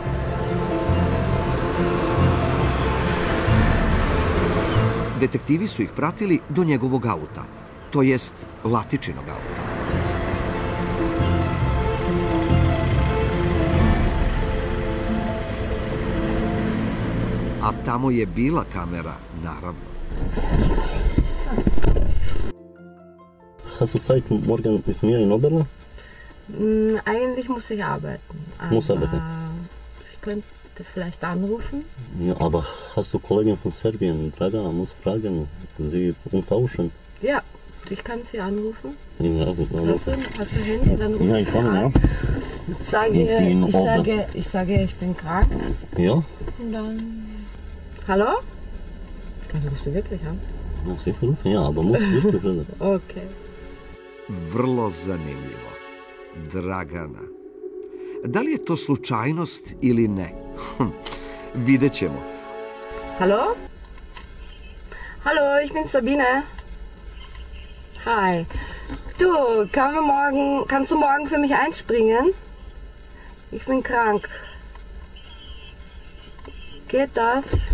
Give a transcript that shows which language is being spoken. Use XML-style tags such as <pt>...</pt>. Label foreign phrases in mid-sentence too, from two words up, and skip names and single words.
<bs>Detektivi su ih pratili do njegovog auta, to jest Latičinog auta. A tamo je bila kamera, naravno.</bs> <de>Hast du Zeit morgen mit mir in Oberlo? Eigentlich muss ich arbeiten. Muss arbeiten. Ich könnte vielleicht anrufen. Ja, aber hast du Kollegen von Serbien? Draga, muss fragen, sie umtauschen. Ja, ich kann sie anrufen. Ja, hast du Handy? Dann ruf ja, ich kann, ja. Ich sage, ich bin krank. Ja? Und dann... Hallo? Dann rufst du wirklich an. No, sicher rufen, ja, aber muss wirklich reden. Okay.</de> <bs>Vrlo zanimljivo. Dragana. Da li je to slučajnost ili ne? Vidjet ćemo.</bs> <de>Hallo? Hallo, ich bin Sabine. Hi. Du, kannst du morgen für mich einspringen? Ich bin krank. Geht das?</de>